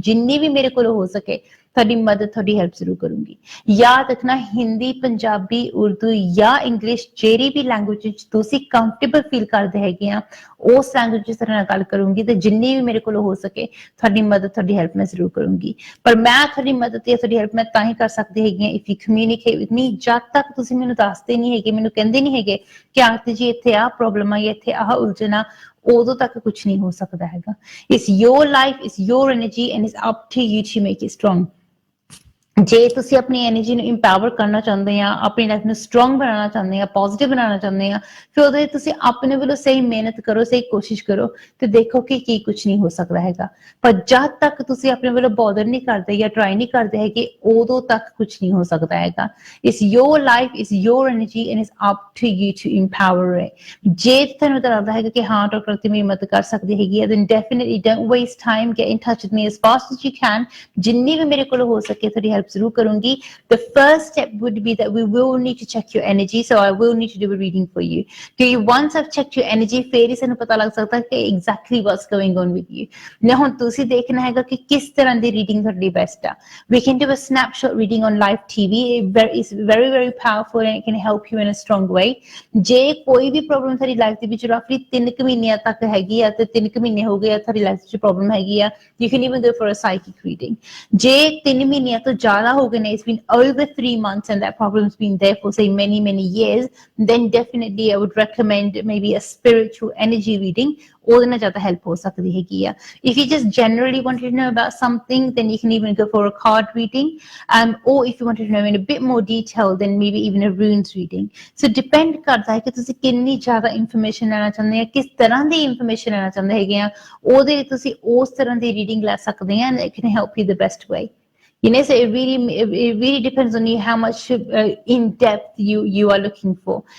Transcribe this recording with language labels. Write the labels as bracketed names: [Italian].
[Punjabi] ਜਿੰਨੀ ਵੀ ਮੇਰੇ ਕੋਲ ਹੋ ਸਕੇ ਤੁਹਾਡੀ ਮਦਦ, ਤੁਹਾਡੀ ਹੈਲਪ ਜ਼ਰੂਰ ਕਰੂੰਗੀ। ਯਾਦ ਰੱਖਣਾ, ਹਿੰਦੀ, ਪੰਜਾਬੀ, ਉਰਦੂ ਜਾਂ ਇੰਗਲਿਸ਼ ਜਿਹੜੀ ਵੀ ਲੈਂਗੁਏਜ ਵਿੱਚ ਤੁਸੀਂ ਕੰਫਰਟੇਬਲ ਫੀਲ ਕਰਦੇ ਹੈਗੇ ਆ ਉਸ ਲੈਂਗੁਏਜ ਵਿੱਚ ਤੁਹਾਡੇ ਨਾਲ ਗੱਲ ਕਰੂੰਗੀ ਤੇ ਜਿੰਨੀ ਵੀ ਮੇਰੇ ਕੋਲ ਹੋ ਸਕੇ ਤੁਹਾਡੀ ਮਦਦ, ਤੁਹਾਡੀ ਹੈਲਪ ਮੈਂ ਜ਼ਰੂਰ ਕਰੂੰਗੀ। ਪਰ ਮੈਂ ਤੁਹਾਡੀ ਮਦਦ ਜਾਂ ਤੁਹਾਡੀ ਹੈਲਪ ਮੈਂ ਤਾਂ ਹੀ ਕਰ ਸਕਦੀ ਹੈਗੀ [English] If you communicate with me. [Punjabi] ਜਦ ਤੱਕ ਤੁਸੀਂ ਮੈਨੂੰ ਦੱਸਦੇ ਨਹੀਂ ਹੈਗੇ, ਮੈਨੂੰ ਕਹਿੰਦੇ ਨਹੀਂ ਹੈਗੇ ਕਿ ਆਰਤੀ ਜੀ ਇੱਥੇ ਆਹ ਪ੍ਰੋਬਲਮ ਆ ਜਾਂ ਇੱਥੇ ਆਹ ਉਲਝਣਾ, ਉਦੋਂ ਤੱਕ ਕੁਝ ਨਹੀਂ ਹੋ ਸਕਦਾ ਹੈਗਾ। [English] It's your life, it's your energy and it's up to you to make it strong. [Punjabi] ਜੇ ਤੁਸੀਂ ਆਪਣੀ ਐਨਰਜੀ ਨੂੰ ਇੰਪਾਵਰ ਕਰਨਾ ਚਾਹੁੰਦੇ ਆ, ਆਪਣੀ ਲਾਈਫ ਨੂੰ ਸਟਰੋਂਗ ਬਣਾਉਣਾ ਚਾਹੁੰਦੇ ਆ, ਪੋਜ਼ਿਟਿਵ ਬਣਾਉਣਾ ਚਾਹੁੰਦੇ ਆ, ਫਿਰ ਉਹਦੇ ਤੁਸੀਂ ਆਪਣੇ ਵੱਲੋਂ ਸਹੀ ਮਿਹਨਤ ਕਰੋ, ਸਹੀ ਕੋਸ਼ਿਸ਼ ਕਰੋ ਤੇ ਦੇਖੋ ਕਿ ਕੀ ਕੁਝ ਨਹੀਂ ਹੋ ਸਕਦਾ ਹੈਗਾ। ਪਰ ਜਦ ਤੱਕ ਤੁਸੀਂ ਆਪਣੇ ਵੱਲੋਂ ਬੋਦਰ ਨਹੀਂ ਕਰਦੇ ਜਾਂ ਟਰਾਈ ਨਹੀਂ ਕਰਦੇ ਹੈਗੇ, ਉਦੋਂ ਤੱਕ ਕੁਝ ਨਹੀਂ ਹੋ ਸਕਦਾ ਹੈਗਾ। [English] It's your life, it's your energy and it's up to you to empower it. [Punjabi] ਜੇ ਤੁਹਾਨੂੰ ਲੱਗਦਾ ਹੈਗਾ ਕਿ ਹਾਂ ਡਾਕਟਰ ਤੇ ਮੇਰੀ ਮਦਦ ਕਰ ਸਕਦੀ ਹੈਗੀ ਹੈ, [English] then definitely don't waste time, get in touch with me as fast as you can. [Punjabi] ਜਿੰਨੀ ਵੀ ਮੇਰੇ ਕੋਲ ਹੋ ਸਕੇ ਤੁਹਾਡੀ ਹੈਲਪ ਜ਼ਰੂਰ ਕਰੂੰਗੀ। [English] The first step would be that we will need to check your energy, so I will need to do a reading for you. Because once I've checked your energy, [Punjabi] ਫਿਰ ਹੀ ਸਾਨੂੰ ਪਤਾ ਲੱਗ ਸਕਦਾ ਕਿ [English] exactly what's going on with you. [Punjabi] now ਹੁਣ ਤੁਸੀਂ ਦੇਖਣਾ ਹੈਗਾ ਕਿ ਕਿਸ ਤਰ੍ਹਾਂ ਦੀ ਰੀਡਿੰਗ ਤੁਹਾਡੀ ਬੈਸਟ ਆ। [English] We can do a snapshot reading on live TV. It's very very powerful and it can help you in a strong way. [Punjabi] ਜੇ ਕੋਈ ਵੀ ਪ੍ਰੋਬਲਮ ਤੁਹਾਡੀ ਲਾਈਫ ਦੇ ਵਿੱਚ ਰਫਲੀ 3 ਮਹੀਨਿਆਂ ਤੱਕ ਹੈਗੀ ਆ ਤੇ 3 ਮਹੀਨੇ ਹੋ ਗਏ ਆ ਤੁਹਾਡੀ ਲਾਈਫ ਵਿੱਚ ਪ੍ਰੋਬਲਮ ਹੈਗੀ ਆ, [English] you can even go for a psychic reading. [Punjabi] ਜੇ 3 ਮਹੀਨਿਆਂ ਤੋਂ ਜ਼ਿਆਦਾ ਹੋ ਗਏ ਨੇ, [English] it's been over 3 months and that problem's been there for say many years, then definitely I would recommend maybe a spiritual energy reading. [Punjabi] ਉਹਦੇ ਨਾਲ ਜ਼ਿਆਦਾ ਹੈਲਪ ਹੋ ਸਕਦੀ ਹੈਗੀ ਆ। [English] If you just generally wanted to know about something, then you can even go for a card reading, or if you wanted to know in a bit more detail, then maybe even a runes reading. [Punjabi] So depend ਕਰਦਾ ਹੈ ਕਿ ਤੁਸੀਂ ਕਿੰਨੀ ਜ਼ਿਆਦਾ information ਲੈਣਾ ਚਾਹੁੰਦੇ ਆ, ਕਿਸ ਤਰ੍ਹਾਂ ਦੀ ਇਨਫੋਰਮੇਸ਼ਨ ਲੈਣਾ ਚਾਹੁੰਦੇ ਹੈਗੇ ਆ, ਉਹਦੇ ਲਈ ਤੁਸੀਂ ਉਸ ਤਰ੍ਹਾਂ ਦੀ ਰੀਡਿੰਗ ਲੈ ਸਕਦੇ ਆ [English] and it can help you the best way. So it really depends on you how much in depth you are looking for.